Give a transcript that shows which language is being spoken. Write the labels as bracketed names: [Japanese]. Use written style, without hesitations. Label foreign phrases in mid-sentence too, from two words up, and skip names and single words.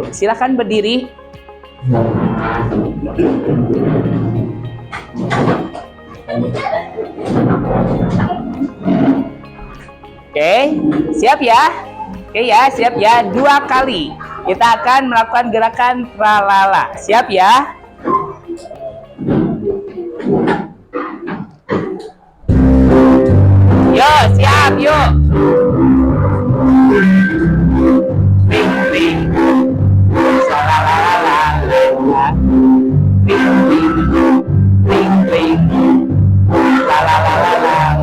[Indonesian] Silakan berdiri. Oke, siap ya? Oke ya, siap ya. 2 kali. Kita akan melakukan gerakan tralala. Siap ya? Yuk, siap, yuk. Ring, ring. Tralalala. Ring, ring. Ring, ring. Tralalala.